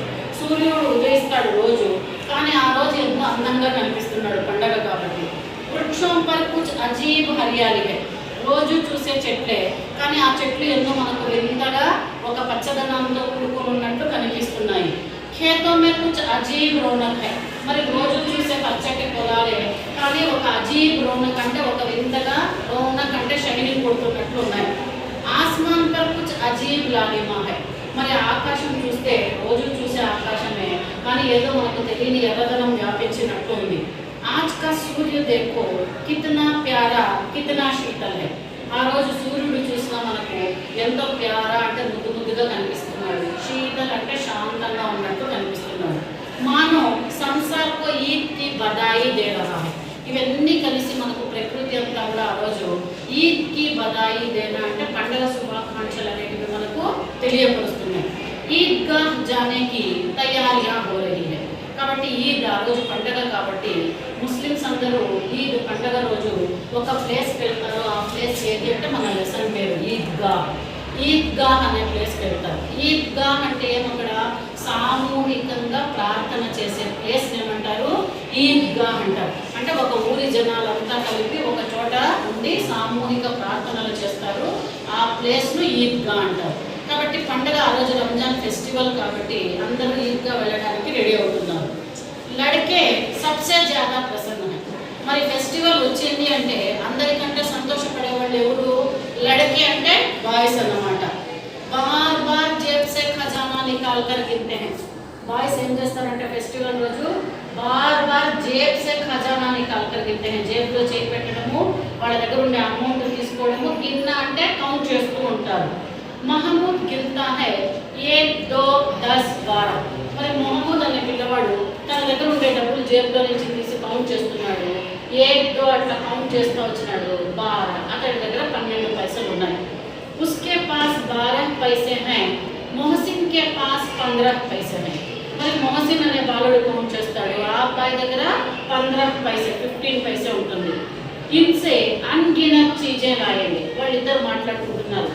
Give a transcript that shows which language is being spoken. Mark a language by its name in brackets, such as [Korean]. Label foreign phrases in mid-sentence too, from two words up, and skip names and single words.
[Telugu] సూర్యుడు ఉదయిస్తాడు రోజు, కానీ ఆ రోజు ఎంతో అందంగా కనిపిస్తున్నాడు పండగ కాబట్టి. [Hindi] वृक्ष पर कुछ अजीब हरियाली है. [Telugu] రోజు చూసే చెట్లే, కానీ ఆ చెట్లు ఎంతో మనకు వింతగా ఒక పచ్చదనంతో కూడుకుని ఉన్నట్టు కనిపిస్తున్నాయి. [Hindi] खेतों में कुछ अजीब रौनक है. [Telugu] మరి రోజు చూసే పచ్చటి పొలాలే, కానీ ఒక [Hindi] अजीब रौनक [Telugu] అంటే ఒక వింతగా, రౌనక్ అంటే షైనింగ్ కొడుతున్నట్లు ఉన్నాయి. [Hindi] आसमान पर कुछ अजीब लालिमा है. [Telugu] మరి ఆకాశం చూస్తే రోజు చూసే ఆకాశమే, కానీ ఏదో మనకు తెలియని ఎర్రదనం వ్యాపించినట్టు ఉంది. [Hindi] आज का सूर्य देखो कितना प्यारा, कितना शीतल है. [Telugu] ఆ రోజు సూర్యుడు చూసినా మనకు ఎంతో ప్యారా అంటే ముద్దు ముద్దుగా కనిపిస్తున్నాడు. శీతల్ అంటే శాంతంగా ఉన్నట్టు కనిపిస్తున్నాడు. [Hindi] मानो संसार को ईद की बधाई दे रहा है. [Telugu] ఇవన్నీ కలిసి మనకు ప్రకృతి అంతా కూడా ఆ రోజు [Hindi] ईद की बधाई देना [Telugu] అంటే పండగ శుభాకాంక్షలు అనేటివి మనకు తెలియపరుస్తున్నాయి. [Hindi] ईदगाह जाने की तैयारी हो रही है. [Telugu] కాబట్టి ఈద్ ఆ రోజు పండగ కాబట్టి ముస్లిమ్స్ అందరూ ఈద్ పండగ రోజు ఒక ప్లేస్కి వెళ్తారు. ఆ ప్లేస్ ఏది అంటే మన లెసన్ పేరు ఈద్గా. ఈద్గా అనే ప్లేస్కి వెళ్తారు. ఈద్గా అంటే ఏమక్కడ సామూహికంగా ప్రార్థన చేసే ప్లేస్ ఏమంటారు? ఈద్గా అంటారు. అంటే ఒక ఊరి జనాలంతా కలిపి ఒక చోట ఉండి సామూహిక ప్రార్థనలు చేస్తారు. ఆ ప్లేస్ను ఈద్గా అంటారు. కాబట్టి పండగ ఆ రోజు రంజాన్ ఫెస్టివల్ కాబట్టి అందరూ ఈద్గా వెళ్ళడానికి రెడీ అవుతున్నారు. [Hindi] लड़के सबसे ज़्यादा प्रसन्न हैं. [Telugu] మరి ఫెస్టివల్ వచ్చింది అంటే అందరికంటే సంతోషపడే వాళ్ళు ఎవరు? లడ్కే అంటే బాయ్స్ అన్నమాట. [Hindi] बार बार जेब से ख़ज़ाना निकाल कर गिनते हैं. [Telugu] బాయ్స్ ఏం చేస్తారంటే ఫెస్టివల్ రోజు [Hindi] बार बार जेब से ख़ज़ाना निकाल कर गिनते हैं. [Telugu] జేబులో చేయి పెట్టడము, వాళ్ళ దగ్గర ఉండే అమౌంట్ తీసుకోవడము, గిన్నా అంటే కౌంట్ చేస్తూ ఉంటారు. [Hindi] महमूद गिलता है 1 2 10 12. [Telugu] మరి మహమూద్ అనే పిల్లవాడు తన దగ్గర ఉండే డబ్బులు జేబులో నుంచి తీసి కౌంట్ చేస్తున్నాడు. 1 2 అట్లా కౌంట్ చేస్తూ వచ్చినాడు. 12 అతడి దగ్గర 12 పైసలు ఉన్నాయి. [Hindi] उसके पास 12 पैसे हैं, मोहसिन के पास 15 पैसे हैं. [Telugu] మరి మొహసిన్ అనే బాలుడు కౌంట్ చేస్తాడు. ఆ అబ్బాయి దగ్గర 15 పైసే 15 పైసే ఉంటుంది. [Hindi] इनसे अनगिनत चीज़ें लाएँ. [Telugu] వాళ్ళిద్దరు మాట్లాడుకుంటున్నారు.